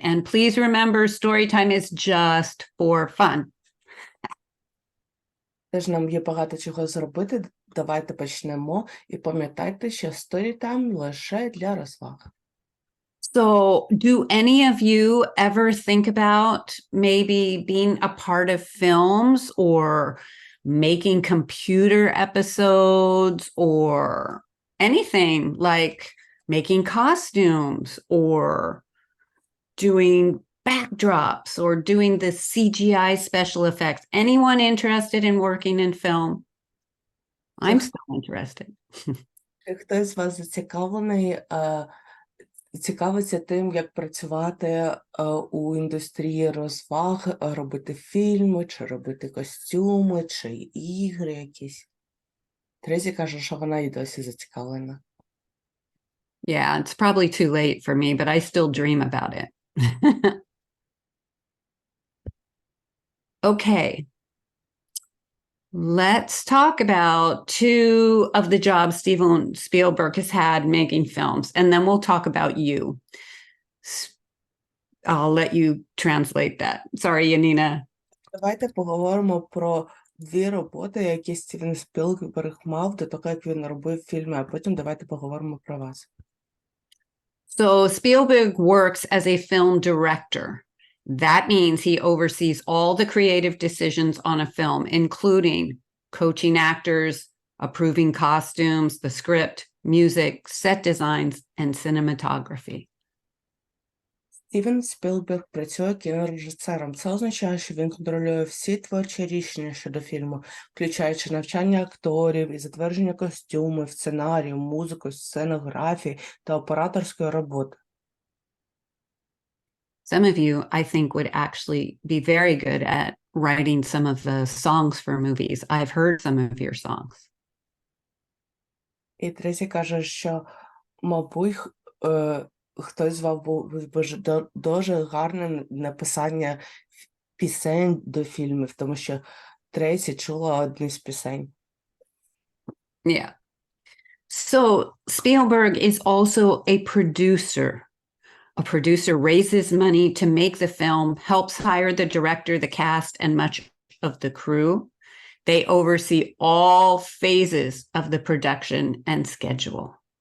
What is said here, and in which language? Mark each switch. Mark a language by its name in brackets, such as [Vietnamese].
[English] And please remember, story time is just for fun. [Ukrainian] Теж нам є багато чого зробити. Давайте почнемо. І пам'ятайте, що Storytime лише для розваг. [English] So do any of you ever think about maybe being a part of films or making computer episodes or anything like making costumes or doing backdrops or doing the CGI special effects? Anyone interested in working in film? I'm still interested. [Ukrainian] Хтось з вас зацікавлений, цікавиться тим, як працювати у індустрії розваг, робити фільми, чи робити костюми, чи ігри якісь. Тресі каже, що вона і досі зацікавлена. [English] Yeah, it's probably too late for me, but I still dream about it. Okay. let's talk about two of the jobs Steven Spielberg has had making films, and then we'll talk about you. I'll let you translate that. Sorry, Yanina. [Ukrainian] Давайте поговоримо про дві роботи, які Стівен Спілберг мав до того, як він робив фільми, а потім давайте поговоримо про вас. [English] So Spielberg works as a film director. That means he oversees all the creative decisions on a film, including coaching actors, approving costumes, the script, music, set designs, and cinematography. [Ukrainian] Стівен Спілберг працює кінорежисером. Це означає, що він контролює всі творчі рішення щодо фільму, включаючи навчання акторів і затвердження костюмів, сценарію, музику, сценографії та операторської роботи. [English] Some of you, I think, would actually be very good at writing some of the songs for movies. I've heard some of your songs. [Ukrainian] І третій каже, що, мабуть, хтось з вас був дуже гарне написання пісень до фільмів, тому що третій чула одну з пісень. [English] Yeah. So Spielberg is also a producer. A producer raises money to make the film, helps hire the director, the cast, and much of the crew. They oversee all phases of the production and schedule.